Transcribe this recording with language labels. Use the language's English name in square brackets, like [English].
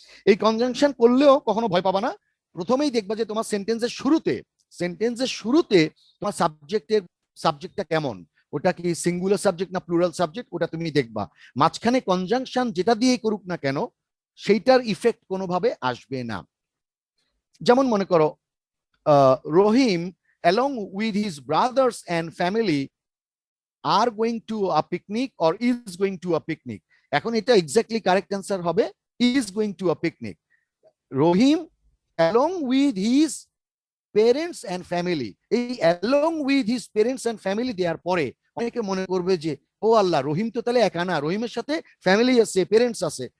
[Bangla] এই কনজাংশন করলেও কখনো ভয় পাবা না, প্রথমেই দেখবা যে তোমার সেন্টেন্সের শুরুতে তোমার সাবজেক্টটা কেমন, ওটা কি সিঙ্গুলার সাবজেক্ট না প্লুরাল সাবজেক্ট, ওটা তুমি দেখবা। মাঝখানে কনজাংশন যেটা দিয়ে করুক না কেন সেইটার ইফেক্ট কোনোভাবে আসবে না। যেমন মনে করো রহিম [English] along with his brothers and family are going to a picnic [Bangla] or is going to a picnic। এখন এটা এক্স্যাক্টলি কারেক্ট অ্যান্সার হবে [English] is going to a picnic। [Bangla] Rahim [English] along with his parents and family, [Bangla] এই along with his parents and family দেওয়ার পরে অনেকে মনে করবে যে ও আল্লাহ, রহিম তো তাহলে একা না, রহিমের সাথে ফ্যামিলি আছে, পেরেন্টস আছে।